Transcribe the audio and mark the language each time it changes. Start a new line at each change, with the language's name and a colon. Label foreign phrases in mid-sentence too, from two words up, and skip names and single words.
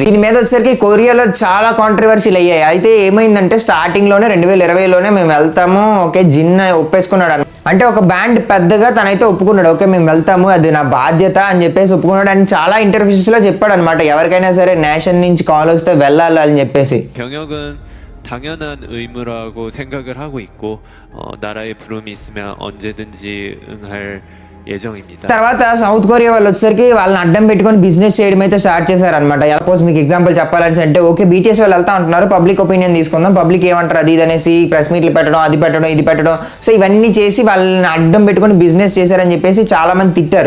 Telugu: దీని మీద వచ్చేసరికి కొరియాలో చాలా కాంట్రవర్సీలు అయ్యాయి. అయితే ఏమైందంటే స్టార్టింగ్ లోనే 2020లోనే మేము వెళ్తాము, ఓకే జిన్ ఒప్పేసుకున్నాడు. అంటే ఒక బ్యాండ్ పెద్దగా తనైతే ఒప్పుకున్నాడు, ఓకే మేము వెళ్తాము, అది నా బాధ్యత అని చెప్పేసి ఒప్పుకున్నాడు. అండ్ చాలా ఇంటర్వ్యూస్ లో చెప్పాడు అనమాట, ఎవరికైనా సరే నేషన్ నుంచి కాల్ వస్తే వెళ్ళాలి అని చెప్పేసి.
Korean: 당연한 의무라고 생각을 하고 있고 나라의 부름이 있으면 언제든지 응할 예정입니다.
Telugu: తర్వాత సౌత్ కొరియా వాళ్ళు వచ్చేసరికి వాళ్ళని అడ్డం పెట్టుకొని బిజినెస్ చేయడం అయితే స్టార్ట్ చేశారనమాట. సపోజ్ మీకు ఎగ్జాంపుల్ చెప్పాలని అంటే ఓకే బీటీఎస్ వాళ్ళు వెళ్తా ఉంటున్నారు,
English: public opinion
Telugu: తీసుకుందాం, పబ్లిక్ ఏమంటారు అది ఇది అనేసి
English: press meets
Telugu: పెట్టడం, అది పెట్టడం, ఇది పెట్టడం, సో ఇవన్నీ చేసి వాళ్ళని అడ్డం పెట్టుకొని బిజినెస్ చేశారని చెప్పేసి చాలా మంది తిట్టారు.